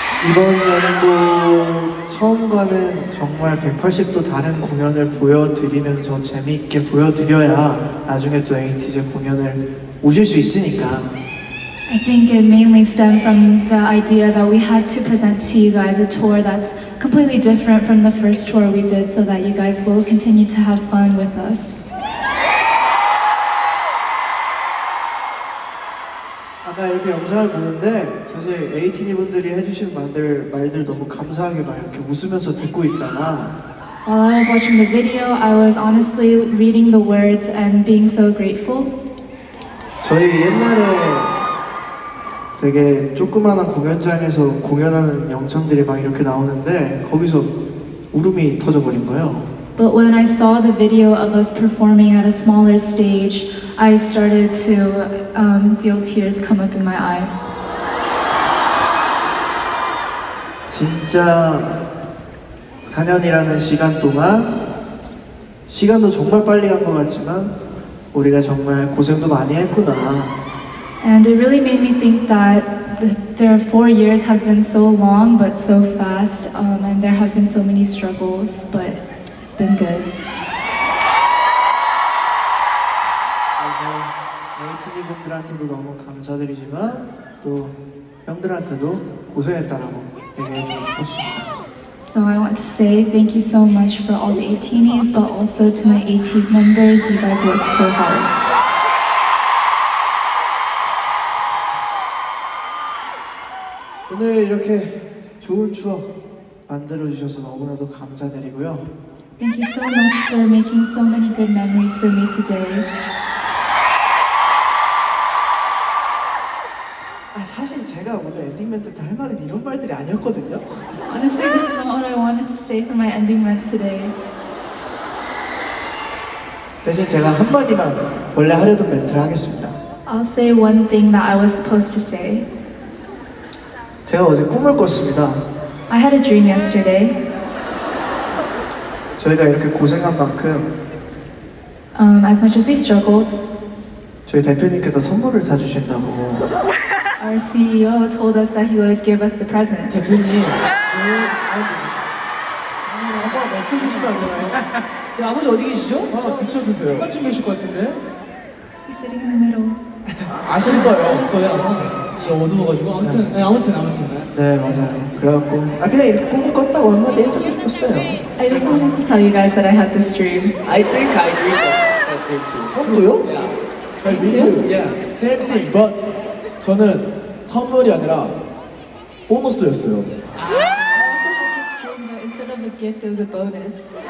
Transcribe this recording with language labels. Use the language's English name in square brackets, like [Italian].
[Korean] 이번 연도 처음과는 정말 180도 다른 공연을 보여드리면서 재미있게 보여드려야 나중에 또 에이티즈 공연을 오실 수 있으니까 [English] I think it mainly stemmed from the idea that we had to present to you guys a tour that's completely different from the first tour we did so that you guys will continue to have fun with us. [Korean] 아까 이렇게 영상을 보는데 사실 에이티니 분들이 해주신 말들 너무 감사하게 막 이렇게 웃으면서 듣고 있다가 [English] While I was watching the video, I was honestly reading the words and being so grateful. [Korean] 저희 옛날에 되게 조그마한 공연장에서 공연하는 영상들이 막 이렇게 나오는데 거기서 울음이 터져버린 거예요. [English] But when I saw the video of us performing at a smaller stage, I started to feel tears come up in my eyes. [Korean] 진짜 4년이라는 시간 동안 시간도 정말 빨리 간 것 같지만 우리가 정말 고생도 많이 했구나. [English] And it really made me think that their 4 years has been so long but so fast, and there have been so many struggles, but it's been good. [Korean] 그래서 에이티니 분들한테도 너무 감사드리지만 또 형들한테도 고생했다라고 얘기해주고 싶었습니다. [English] So I want to say thank you so much for all the 18s, but also to my 80s members. You guys worked so hard. [Korean] 오늘 이렇게 좋은 추억 만들어주셔서 너무나도 감사드리고요. [English] Thank you so much for making so many good memories for me today. [Korean] 사실 제가 오늘 엔딩 멘트 때 할 말은 이런 말들이 아니었거든요. [English] Honestly, this is not what I wanted to say for my ending ment today. [Korean] 대신 제가 한마디만 원래 하려던 멘트를 하겠습니다. [English] I'll say one thing that I was supposed to say. [Korean] 제가 어제 꿈을 꿨습니다. [English] I had a dream yesterday. [Korean] 저희가 이렇게 고생한 만큼 [English] As much as we struggled, [Korean] 저희 대표님께서 선물을 사주신다고. [English] our CEO told us that he would give us a present. [Korean] 대표님, 한번 맞춰주시면 안 되나요? 저 아버지 어디 계시죠? 한번 비춰주세요. 중간쯤 계실 것 같은데? [English] He's sitting in the middle. [Korean] 아실 거예요. 거예요. 이게 어두워가지고 아무튼 네, 아무튼. 네, 맞아요. 그래갖고 그냥 이렇게 꿈을 꿨다고 한마디 해주고 싶었어요. [English] I just wanted to tell you guys that I had this dream. I think I agree that dream too. [Korean] 형도요? [English] Yeah. Me too. Yeah, same thing. [Korean] But 저는 선물이 아니라 보너스였어요. [English] I also had this dream, but instead of a gift, it was a bonus.